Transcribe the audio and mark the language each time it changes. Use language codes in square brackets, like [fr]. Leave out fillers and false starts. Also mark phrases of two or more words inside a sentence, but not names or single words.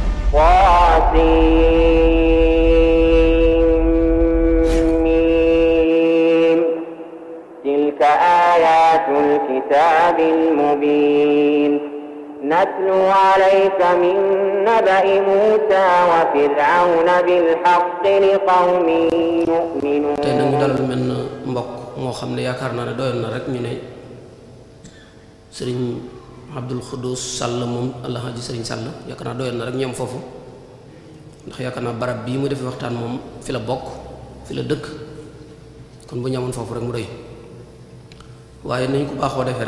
[ar] طاسيم تلك آيات الكتاب المبين نتلو عليك من نبأ موسى وفرعون بالحق لقوم يؤمنون. [wo] tey nag ñu dalal mel na mbokk moo xam ne yaakaar naa ne doyoon na rek ñu ne sëriñ Abdul Xuddus Sall moom Alhaji sëriñ Sall yaakaar naa doyoon na rek ñoom foofu ndax yaakaar naa barab bii mu defee waxtaan moom fi la bokk fi la dëkk kon bu ñamoon foofu rek mu doy waaye nañ ko baaxoo defee